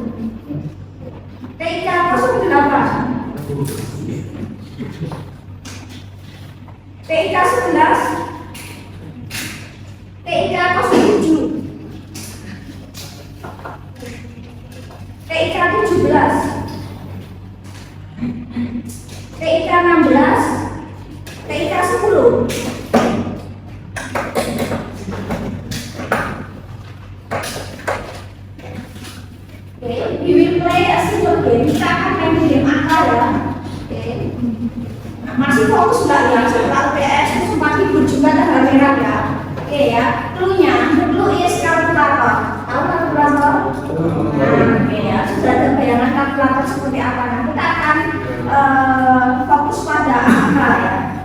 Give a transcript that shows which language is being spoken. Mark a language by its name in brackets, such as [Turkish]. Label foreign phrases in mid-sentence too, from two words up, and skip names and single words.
[English] TIK 08. TIK 11. TIK 07. TIK 17. TIK 16. TIK 10. Okay, we will play a simple game. [Indonesian] Kita akan main game akal ya. Okay. Masih fokus nggak ya? Soal PS itu semakin berjumpa tanggal merah ya. Oke ya. Clue-nya, [English] clue is [Indonesian] kalkulator. Tahu kalkulator? Oke ya. Sudah ada bayangan kalkulator seperti apa? Nah, kita akan fokus pada angka ya.